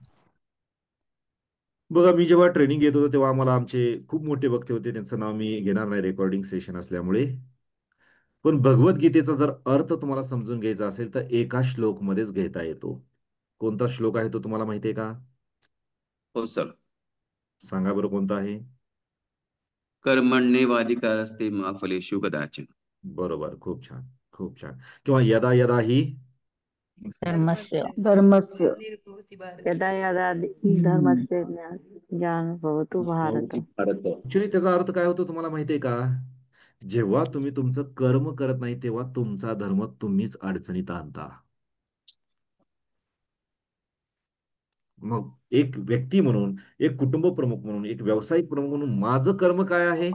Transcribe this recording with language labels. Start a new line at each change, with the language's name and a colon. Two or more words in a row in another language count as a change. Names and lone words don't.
Marathi: बघा, मी जेव्हा ट्रेनिंग घेत होतो तेव्हा आम्हाला आमचे खूप मोठे वक्ते होते. त्यांचं नाव मी घेणार नाही रेकॉर्डिंग सेशन असल्यामुळे. पण भगवद्गीतेचा जर अर्थ तुम्हाला समजून घ्यायचा असेल तर एका श्लोकमध्येच घेता येतो. कोणता श्लोक आहे तो तुम्हाला माहिती आहे का? हो सर. सांगा बरं कोणता आहे?
Sanskrit: कर्मण्येवाधिकारस्ते मा फलेषु कदाचन.
Marathi: बरोबर. खूप छान. खूप छान. किंवा
Sanskrit: यदा यदा ही धर्मस्य. धर्मस्य यदा यदा धर्मस्य ज्ञान भवतु भारत.
Marathi: ऍक्च्युली त्याचा अर्थ काय होतो तुम्हाला माहितीये का? जेव्हा तुम्ही तुमचं कर्म करत नाही तेव्हा तुमचा धर्म तुम्हीच अडचणीत आणता. मग एक व्यक्ती म्हणून, एक कुटुंब प्रमुख म्हणून, एक व्यावसायिक प्रमुख म्हणून माझं कर्म काय आहे?